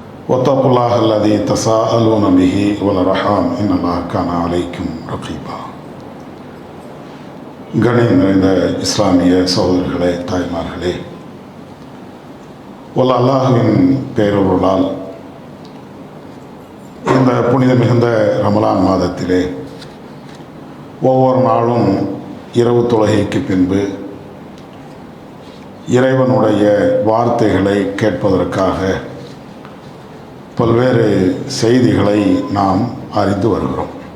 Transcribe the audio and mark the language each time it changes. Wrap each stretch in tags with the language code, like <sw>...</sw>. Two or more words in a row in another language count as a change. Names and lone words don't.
<ar>واتقوا الله الذي تساءلون به والأرحام إن الله كان عليكم رقيبا.</ar> <ta>கண்ணியம் நிறைந்த இஸ்லாமிய சகோதரர்களே, தாய்மார்களே, அல்லாஹ்வின் பேரருளால் இந்த புனித மிகுந்த ரமலான் மாதத்திலே ஒவ்வொரு நாளும் இரவு தொழுகைக்கு பின்பு இறைவனுடைய வார்த்தைகளை கேட்பதற்காக பல்வேறு செய்திகளை நாம் அறிந்து வருகிறோம்.</ta>